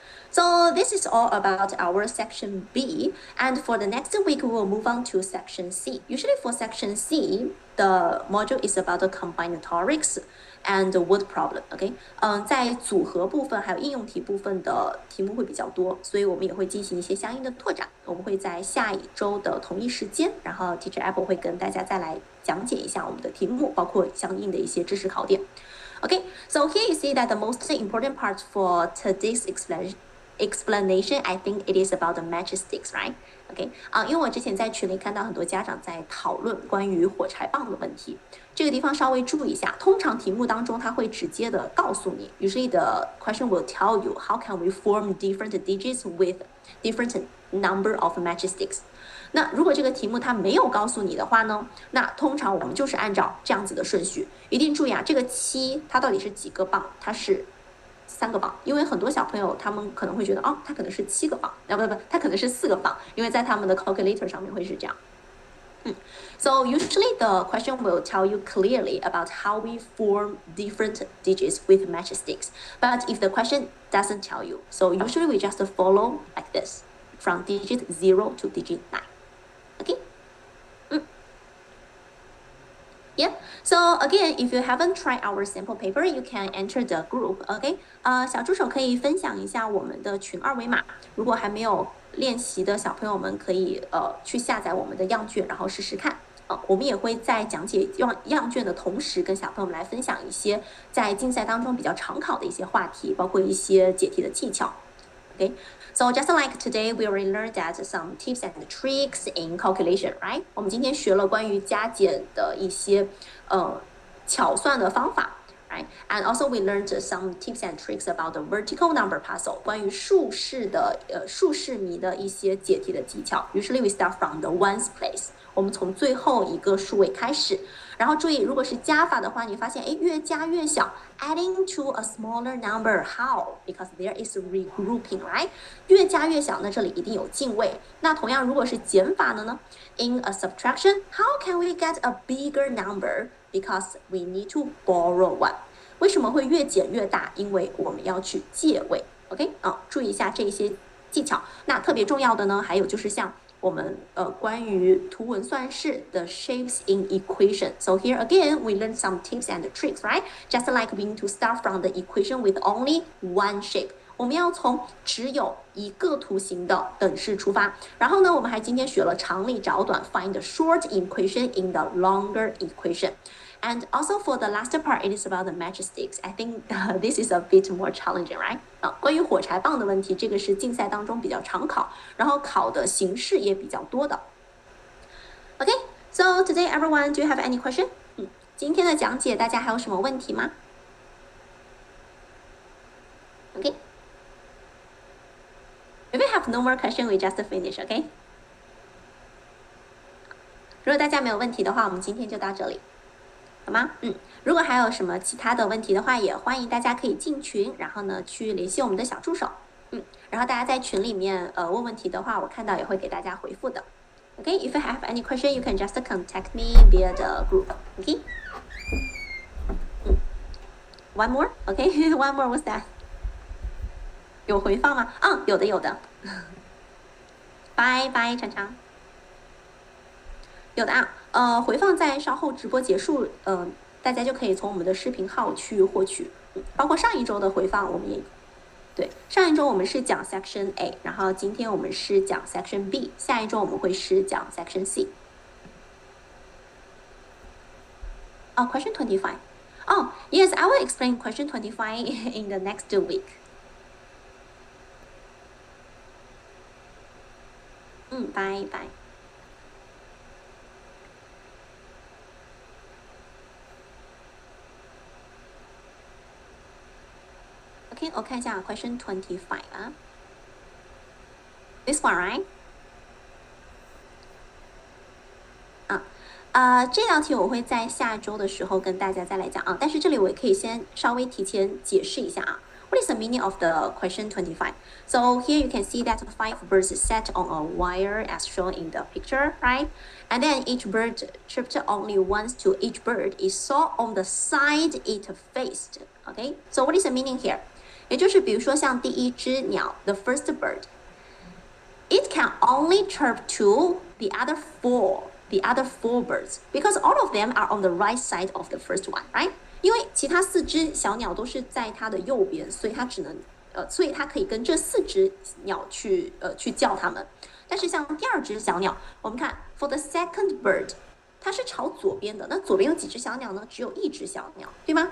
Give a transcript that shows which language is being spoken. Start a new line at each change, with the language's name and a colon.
English: So this is all about our section B, and for the next week we will move on to section C. Usually for section C, the module is about the combinatorics and the word problem.
Chinese: OK， 在组合部分还有应用题部分的题目会比较多，所以我们也会进行一些相应的拓展。我们会在下一周的同一时间，然后 Teacher Apple 会跟大家再来讲解一下我们的题目，包括相应的一些知识考点。
English: Okay, so here you see that the most important part for today's explanation, I think it is about the matchsticks, right?
Chinese: OK， 因为我之前在群里看到很多家长在讨论关于火柴棒的问题，这个地方稍微注意一下。通常题目当中它会直接的告诉你
English: ，usually the question will tell you how can we form different digits with different number of matchsticks。
Chinese: 那如果这个题目它没有告诉你的话呢，那通常我们就是按照这样子的顺序，一定注意啊，这个7它到底是几个棒？它是3个磅，因为很多小朋友他们可能会觉得哦，它可能是7个磅，不，它可能是4个磅，因为在他们的 calculator 上面会是这样。
English: So usually the question will tell you clearly about how we form different digits with matchsticks. But if the question doesn't tell you, so usually we just follow like this, from digit 0 to digit 9. Okay? Yeah. So again, if you haven't tried our sample paper, you can enter the group.
Chinese: OK， 小助手可以分享一下我们的群二维码。如果还没有练习的小朋友们，可以去下载我们的样卷，然后试试看。我们也会在讲解样卷的同时，跟小朋友们来分享一些在竞赛当中比较常考的一些话题，包括一些解题的技巧。
English: Okay, so just like today, we already learned that some tips and tricks in calculation, right?
Chinese: 我们今天学了关于加减的一些巧算的方法 ，
English: right? And also we learned some tips and tricks about the vertical number puzzle，
Chinese: 关于竖式谜的一些解题的技巧。
English: Usually we start from the ones place，
Chinese: 我们从最后一个数位开始。然后注意，如果是加法的话，你发现越加越小 ，
English: adding to a smaller number how? Because there is regrouping, right?
Chinese: 越加越小，那这里一定有进位。那同样，如果是减法的呢 ？
English: In a subtraction, how can we get a bigger number? Because we need to borrow one.
Chinese: 为什么会越减越大？因为我们要去借位。 OK， 注意一下这些技巧。那特别重要的呢，还有就是像我们关于图文算式的
English: shapes in equation. So here again, we learn some tips and tricks, right? Just like we need to start from the equation with only one shape.
Chinese: 我们要从只有一个图形的等式出发。然后呢，我们还今天学了长例找短 ，
English: find the short equation in the longer equation. And also for the last part, it is about the matchsticks. I think this is a bit more challenging, right?
Chinese: 关于火柴棒的问题，这个是竞赛当中比较常考，然后考的形式也比较多的。
English: Okay, so today everyone, do you have any question?
Chinese: 今天的讲解大家还有什么问题吗 ？Okay.
English: If we have no more question, we just finish, okay?
Chinese: 如果大家没有问题的话，我们今天就到这里。好吗？如果还有什么其他的问题的话，也欢迎大家可以进群，然后呢去联系我们的小助手。然后大家在群里面问问题的话，我看到也会给大家回复的。
English: Okay, if you have any question, you can just contact me via the group. Okay. One more, okay? One more, what's that?
Chinese: 有回放吗？有的。拜拜，常常。有的回放在稍后直播结束，大家就可以从我们的视频号去获取，包括上一周的回放，我们也对，上一周我们是讲 Section A， 然后今天我们是讲 Section B， 下一周我们会是讲 Section C。Question 25。
English: Oh, yes, I will explain question 25 in the next week.
Chinese: 拜拜。 OK， 我看一下 question 25啊。
English: This one, right?
Chinese: 这道题我会在下周的时候跟大家再来讲啊，但是这里我也可以先稍微提前解释一下啊。
English: What is the meaning of the question 25? So here you can see that 5 birds sat on a wire as shown in the picture, right? And then each bird chirped only once to each bird it saw on the side it faced. Okay, so what is the meaning here?
Chinese: 也就是比如说像第一只鸟
English: the first bird, it can only chirp to the other four birds because all of them are on the right side of the first one, right?
Chinese: 因为其他4只小鸟都是在它的右边，所以它只能所以它可以跟这4只鸟去叫它们。但是像第2只小鸟，我们看
English: for the second bird，
Chinese: 它是朝左边的。那左边有几只小鸟呢？只有1只小鸟，对吗？